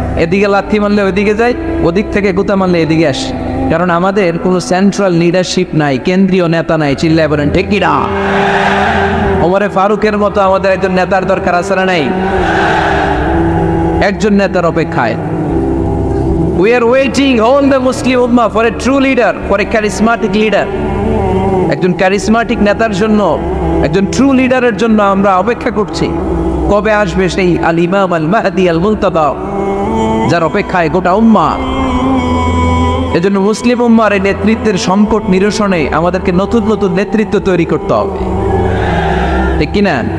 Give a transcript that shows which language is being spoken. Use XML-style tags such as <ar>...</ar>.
<bn>এদিকে লাথি মারলে ওইদিকে যায়, ওদিক থেকে গুতা মারলে এদিকে আসে। কারণ আমাদের কোনো সেন্ট্রাল লিডারশিপ নাই, কেন্দ্রীয় নেতা নাই। চিল্লায় বলেন ঠিক কিনা? ওমরে ফারুকের মতো আমাদের একজন নেতার দরকার আছে না নাই? একজন নেতার অপেক্ষায়</bn> <en>We are waiting all the Muslim Ummah for a true leader, for a charismatic leader.</en> <bn>একজন ক্যারিসমাটিক নেতার জন্য, একজন ট্রু লিডারের জন্য আমরা অপেক্ষা করছি। কবে আসবে সেই আল ইমাম আল মাহদি আল মুনতাদা, যার অপেক্ষায় গোটা উম্মাহ। এজন্য মুসলিম উম্মার এই নেতৃত্বের সংকট নিরসনে আমাদেরকে নতুন নতুন নেতৃত্ব তৈরি করতে হবে, ঠিক কিনা?</bn>